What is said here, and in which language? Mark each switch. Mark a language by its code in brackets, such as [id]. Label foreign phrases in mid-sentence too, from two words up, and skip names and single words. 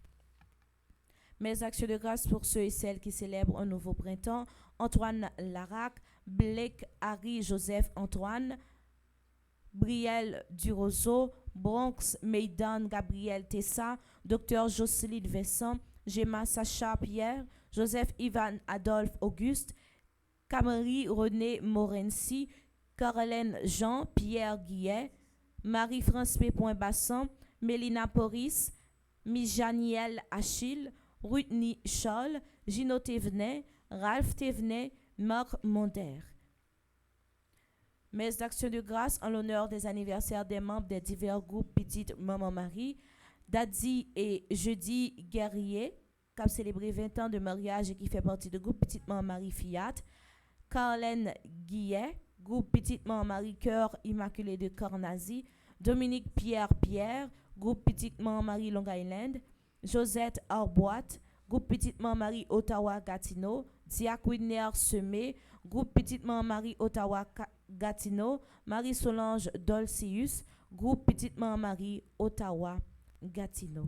[fr] Mes actions de grâce pour ceux et celles qui célèbrent un nouveau printemps, Antoine Larac, Blake Harry Joseph Antoine, Brielle Durozo, Bronx Maidan Gabriel Tessa, Dr Jocelyne Vincent, Gemma Sacha Pierre, Joseph Ivan Adolphe Auguste, Camry René Morency, Caroline Jean Pierre Guillet, Marie-France P. Bassan, Mélina Poris, Mijaniel Achille, Rutny Scholl, Gino Thévenet, Ralph Thévenet, Marc Monter. Mes actions de grâce en l'honneur des anniversaires des membres des divers groupes Petite Maman Marie, Daddy et Jeudi Guerrier, qui a célébré 20 ans de mariage et qui fait partie du groupe Petite Maman Marie Fiat, Carlène Guillet, groupe Petite Maman Marie Cœur Immaculé de Cornazy, Dominique Pierre, groupe Petite Maman Marie Long Island, Josette Arboite, groupe Petite Maman Marie Ottawa Gatineau, Diac Widner Semé, groupe Petite Maman Marie Ottawa Gatineau, Marie-Solange Dolcius, groupe Petite Maman Marie Ottawa Gatineau.